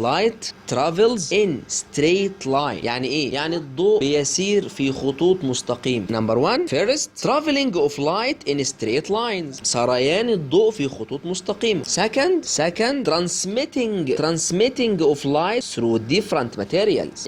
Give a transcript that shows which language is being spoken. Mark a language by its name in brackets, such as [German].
[English] Light travels in straight line. [Arabic] يعني ايه؟ يعني الضوء بيسير في خطوط مستقيمة. [English] Number 1, first traveling of light in straight lines. [Arabic] سريان الضوء في خطوط مستقيمة. [English] Second transmitting of light through different materials.